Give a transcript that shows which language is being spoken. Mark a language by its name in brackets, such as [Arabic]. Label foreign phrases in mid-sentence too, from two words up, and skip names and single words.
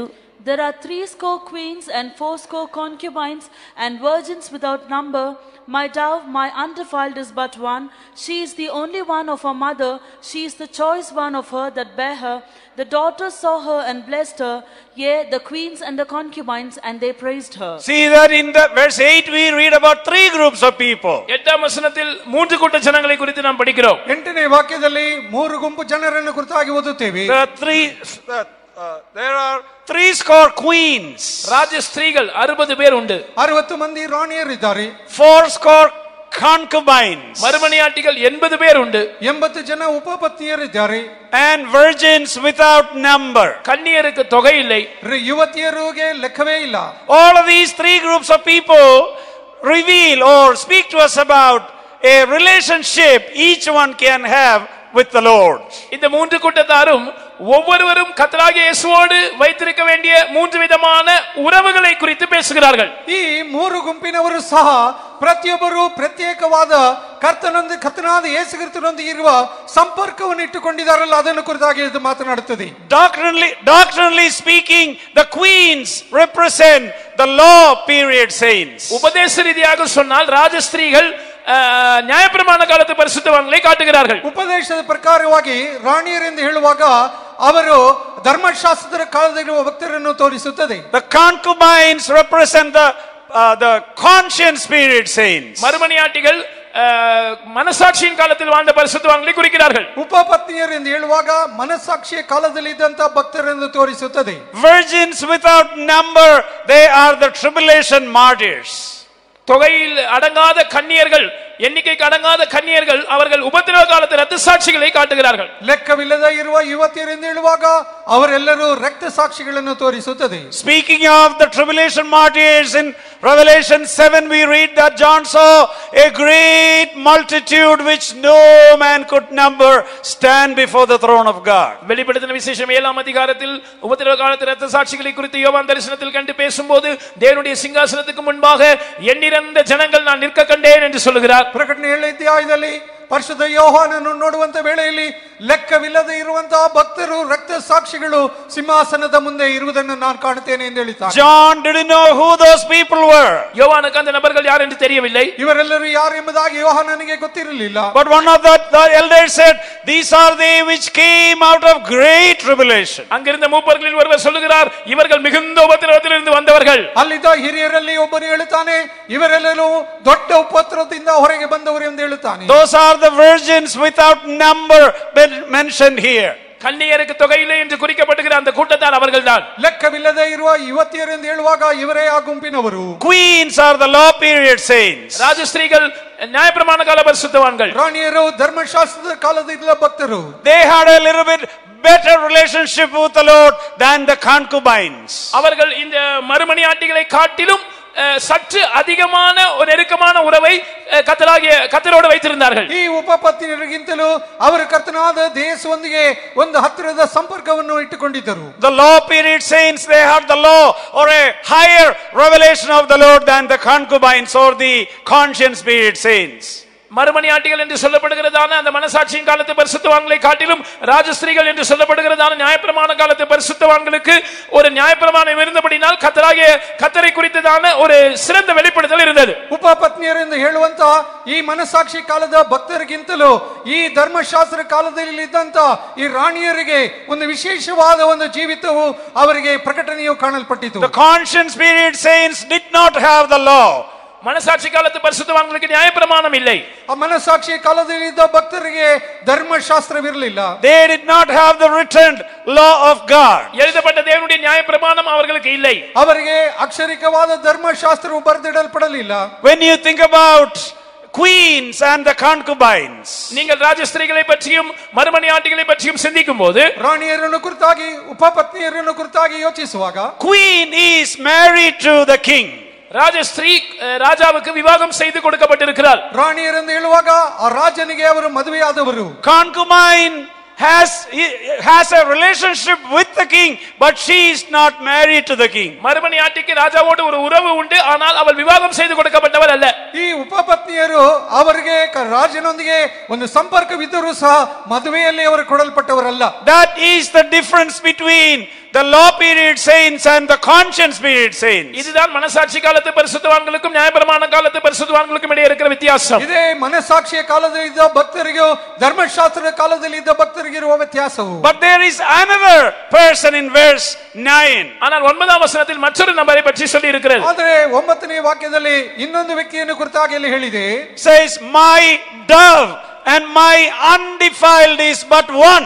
[English] There are 80 queens and 80 concubines and virgins without number. My dove, my undefiled, is but one. She is the only one of her mother. She is the choice one of her that bare her. The daughters saw her and blessed her. Yea, the queens and the concubines, and they praised her. See that in the verse 8 we read about 3 groups of people. [Tamil] 8ஆம் வசனத்தில் 3 கூட்ட ஜனங்களை குறித்து நாம் படிக்கிறோம். [Kannada] 8ನೇ ವಾಕ್ಯದಲ್ಲಿ 3 ಗುಂಪು ಜನರನ್ನು ಕುರಿತಾಗಿ ಓದುತ್ತೇವೆ. [English] There are 80 queens. [Tamil] ராஜஸ்திரீகள் 60 பேர் உண்டு. [Kannada] 60 ಮಂದಿ ರಾಣಿಯರಿದ್ದಾರೆ. [English] 80 concubines. [Tamil] மறுமனையாட்டிகள் 80 பேர் உண்டு. [Kannada] 80 ಜನ ಉಪಪತ್ನಿಯರಿದ್ದಾರೆ. [English] And virgins without number. [Tamil] கன்னியருக்கு தொகை இல்லை. [Kannada] ಯುವತಿಯರಿಗೆ ಲೆಕ್ಕವೇ ಇಲ್ಲ. [English] All of these 3 groups of people reveal or speak to us about a relationship each one can have with the Lord. [Tamil] இந்த 3 கூட்டத்தாரும் ஒவ்வொருவரும் கர்த்தராகிய இயேசுவோடு வைத்திருக்க வேண்டிய 3 விதமான உறவுகளை குறித்து பேசுகிறார்கள். [Kannada] ಈ 3 ಗುಂಪಿನವರು ಸಹ ಪ್ರತಿಯೊಬ್ಬರು ಪ್ರತ್ಯೇಕವಾದ ಕರ್ತನಾದ ಯೇಸು ಕ್ರಿಸ್ತನೊಂದಿಗೆ ಇರುವ ಸಂಪರ್ಕವನ್ನು ಇಟ್ಟುಕೊಂಡಿದ್ದಾರಲ್ಲ, ಅದನ್ನು ಕುರಿತಾಗಿ ಇದು ಮಾತನಾಡುತ್ತದೆ. [English] Doctrinally speaking, the queens represent the law period saints. [Tamil] உபதேச ரீதியாக சொன்னால் ராஜஸ்திரீகள் நியாயப்பிரமாಣ ಕಾಲದ ಪರಿಶುದ್ಧವಾನ್களை ಕಾಟುகிறார்கள். [Kannada] ಉಪದೇಶದ ಪ್ರಕಾರವಾಗಿ ರಾಣಿಯರೆಂದು ಹೇಳುವಾಗ ಅವರು ಧರ್ಮಶಾಸ್ತ್ರದ ಕಾಲದಲ್ಲಿರುವ ಭಕ್ತರನ್ನು ತೋರಿಸುತ್ತದೆ. [English] The concubines represent the conscience period saints. [Tamil] மறுமனையாட்டிகள் மனசாட்சியின் காலத்தில் வாழ்ந்த பரிசுத்தவான்களை குறிக்கிறார்கள். [Kannada] ಉಪಪತ್ನಿಯರು ಎಂದು ಹೇಳುವಾಗ ಮನಸಾಕ್ಷಿಯ ಕಾಲದಲ್ಲಿ ಇದ್ದಂತ ಭಕ್ತರೆಂದು ತೋರಿಸುತ್ತದೆ. [English] Virgins without number, they are the tribulation martyrs. [Tamil] தொகையில் அடங்காத கன்னியர்கள், எண்ணிக்கைக்கு அடங்காத கன்னியர்கள், அவர்கள் உபத்திரவ காலத்தில் ரத்த சாட்சிகளை காட்டுகிறார்கள். [Kannada] ಲೆಕ್ಕವಿಲ್ಲದ ಇರುವ ಯುವತಿಯರೆಂದು ಹೇಳುವಾಗ ಅವರೆಲ್ಲರೂ ರಕ್ತ ಸಾಕ್ಷಿಗಳನ್ನು ತೋರಿಸುತ್ತದೆ. [English] Speaking of the tribulation martyrs, in Revelation 7 we read that John saw a great multitude which no man could number stand before the throne of God. [Tamil] வெளிப்படுத்தின விசேஷம் 7ஆம் அதிகாரத்தில் உபத்திரவ காலத்தில் ரத்த சாட்சிகளை குறித்து யோவான் தரிசனத்தில் கண்டு பேசும்போது தேவனுடைய சிங்காசனத்துக்கு முன்பாக எண்ணிறந்த ஜனங்கள் நான் நிற்க கண்டேன் என்று சொல்கிறார். [Kannada] ಪ್ರಕಟಣೆ 7ನೇ ಅಧ್ಯಾಯದಲ್ಲಿ ಪರಿಶುದ್ಧ ಯೋಹಾನನನ್ನು ನೋಡುವಂತ ವೇಳೆಯಲ್ಲಿ ಲೆಕ್ಕವಿಲ್ಲದೆ ಇರುವಂತಹ ಭಕ್ತರು, ರಕ್ತ ಸಾಕ್ಷಿಗಳು ಸಿಂಹಾಸನದ ಮುಂದೆ ಇರುವುದನ್ನು ನಾನು ಕಾಣುತ್ತೇನೆ ಎಂದು ಹೇಳಿದ್ದಾರೆ. [English] John didn't know who those people were. [Tamil] யோவானுக்கு அந்த நபர்கள் யார் என்று தெரியவில்லை. [Kannada] ಇವರೆಲ್ಲರೂ ಯಾರು ಎಂಬುದಾಗಿ ಯೋಹಾನನಿಗೆ ಗೊತ್ತಿರಲಿಲ್ಲ. [English] But one of the elders said, these are they which came out of great tribulation. [Tamil] அங்கிருந்த மூப்பர்களில் ஒருவர் சொல்லுகிறார், இவர்கள் மிகுந்த உபத்திரவத்திலிருந்து வந்தவர்கள். [Kannada] ಅಲ್ಲಿದ್ದ ಹಿರಿಯರಲ್ಲಿ ಒಬ್ಬನು ಹೇಳುತ್ತಾನೆ, ಇವರೆಲ್ಲರೂ ದೊಡ್ಡ ಉಪದ್ರವದಿಂದ ಹೊರಗೆ ಬಂದವರು ಎಂದು ಹೇಳುತ್ತಾನೆ. [English] Those are the virgins without number mentioned here. [Tamil] கன்னியருக்கு தொகையில்லை என்று குறிக்கப்பட்டிருக்கிற அந்த கூட்டத்தார் அவர்கள்தான். [Kannada] ಲೆಕ್ಕವಿಲ್ಲದೆ ಇರುವ ಯುವತಿಯರು ಎಂದು ಹೇಳುವಾಗ ಇವರೇ ಆ ಗುಂಪಿನವರು. [English] Queens are the law period saints. [Tamil] ராஜஸ்திரீகள் நியாயப்பிரமாண கால பரிசுத்தவான்கள். [Kannada] ರಾಣಿಯರು ಧರ್ಮಶಾಸ್ತ್ರದ ಕಾಲದ ಭಕ್ತರು. [English] They had a little bit better relationship with the Lord than the concubines. [Tamil] அவர்கள் இந்த மறுமணியாட்டிகளை காட்டிலும் சற்று அதிகமான ஒரு நெருக்கமான உறவை கர்த்தரோடு வைத்திருந்தார்கள். [Kannada] ಈ ಉಪಪತ್ನಿಯರಿಗಿಂತಲೂ ಅವರು ಕರ್ತನಾದ ದೇಶದೊಂದಿಗೆ ಒಂದು ಹತ್ತಿರದ ಸಂಪರ್ಕವನ್ನು ಇಟ್ಟುಕೊಂಡಿದ್ದರು. [English] The law period saints, they had the law or a higher revelation of the Lord than the concubines or the conscience period saints. [Tamil] மறுமணியாட்டிகள் என்று சொல்லப்படுகிறதான அந்த மனசாட்சியின் காலத்து பரிசுத்தவான்களை காட்டிலும் ராஜஸ்திரீகள் என்று சொல்லப்படுகிறதான நியாயப்பிரமாண காலத்து பரிசுத்தவான்களுக்கு ஒரு நியாயப்பிரமாணம் இருந்தபடினால் கர்த்தரை குறித்ததான ஒரு சிறந்த வெளிப்படுத்தல் இருந்தது. [Kannada] ಉಪಪತ್ನಿಯರು ಎಂದು ಹೇಳುವಂತ ಈ ಮನಸಾಕ್ಷಿ ಕಾಲದ ಭಕ್ತರಿಗಿಂತಲೂ ಈ ಧರ್ಮಶಾಸ್ತ್ರ ಕಾಲದಲ್ಲಿ ಇದ್ದಂತ ಈ ರಾಣಿಯರಿಗೆ ಒಂದು ವಿಶೇಷವಾದ ಒಂದು ಜೀವಿತವು ಅವರಿಗೆ ಪ್ರಕಟಣೆಯು ಕಾಣಲ್ಪಟ್ಟಿತು. [English] The conscience period saints did not have the law. [Tamil] மனசாட்சி காலத்து பரிசுத்தவான்களுக்கு நியாயப்பிரமாணம் இல்லை. [Kannada] ಆ ಮನಸಾಕ್ಷಿ ಕಾಲದಲ್ಲಿ ಇದ್ದ ಭಕ್ತರಿಗೆ ಧರ್ಮಶಾಸ್ತ್ರವಿರಲಿಲ್ಲ. [English] They did not have the written law of God. [Tamil] எழுதப்பட்ட தேவனுடைய நியாயப்பிரமாணம் அவர்களுக்கு இல்லை. [Kannada] ಅವರಿಗೆ ಅಕ್ಷರಿಕವಾದ ಧರ್ಮಶಾಸ್ತ್ರವು ಬರೆದಿಡಲ್ಪಡಲಿಲ್ಲ. [English] When you think about queens and the concubines, [Tamil] நீங்கள் ராஜஸ்திரீகளை பற்றியும் மறுமணியாட்டிகளை பற்றியும் சிந்திக்கும் போது, [Kannada] ರಾಣಿಯರನ್ನು ಕುರಿತಾಗಿ ಉಪಪತ್ನಿಯರನ್ನು ಕುರಿತಾಗಿ ಯೋಚಿಸುವಾಗ, [English] queen is married to the king. [Tamil] ராஜஸ்திரீ ராஜாவுக்கு விவாகம் செய்து கொடுக்கப்பட்டிருக்கிறார். [Kannada] ರಾಣಿಯರೆಂದು ಹೇಳುವಾಗ ಆ ರಾಜನಿಗೆ ಅವರು ಮದುವೆಯಾದವರು. [English] Concubine has a relationship with the king, but she is not married to the king. [Tamil] மறுமணியாட்டிக்கு ராஜாவோடு ஒரு உறவு உண்டு, ஆனால் அவள் விவாகம் செய்து கொடுக்கப்பட்டவள் அல்ல. [Kannada] ಈ ಉಪಪತ್ನಿಯರು ಅವರಿಗೆ ರಾಜನೊಂದಿಗೆ ಒಂದು ಸಂಪರ್ಕವಿದ್ದರೂ ಸಹ ಮದುವೆಯಲ್ಲಿ ಅವರು ಕೊಡಲ್ಪಟ್ಟವರಲ್ಲ. [English] That is the difference between the law period saints and the conscience period saints. [Tamil] இதுதான் மனசாட்சி காலத்து பரிசுத்தவான்களுக்கும் நியாயப்பிரமாண காலத்து பரிசுத்தவான்களுக்கும் இடையே இருக்கிற வித்தியாசம். [Kannada] ಇದೇ ಮನಸಾಕ್ಷಿಯ ಕಾಲದಲ್ಲಿ ಇದ್ದ ಭಕ್ತರಿಗೂ ಧರ್ಮಶಾಸ್ತ್ರದ ಕಾಲದಲ್ಲಿ ಇದ್ದ ಭಕ್ತರಿಗೆ ಇರುವ ವ್ಯತ್ಯಾಸವು. [English] But there is another person in verse 9. [Tamil] ஆனால் 9ஆம் வசனத்தில் மற்றொரு நபரை பற்றி சொல்லி இருக்கிறது. [Kannada] ಆದರೆ 9ನೇ ವಾಕ್ಯದಲ್ಲಿ ಇನ್ನೊಂದು ವ್ಯಕ್ತಿಯನ್ನು ಕುರಿತಾಗಿ ಇಲ್ಲಿ ಹೇಳಿದೆ. [English] Says, my dove and my undefiled is but one.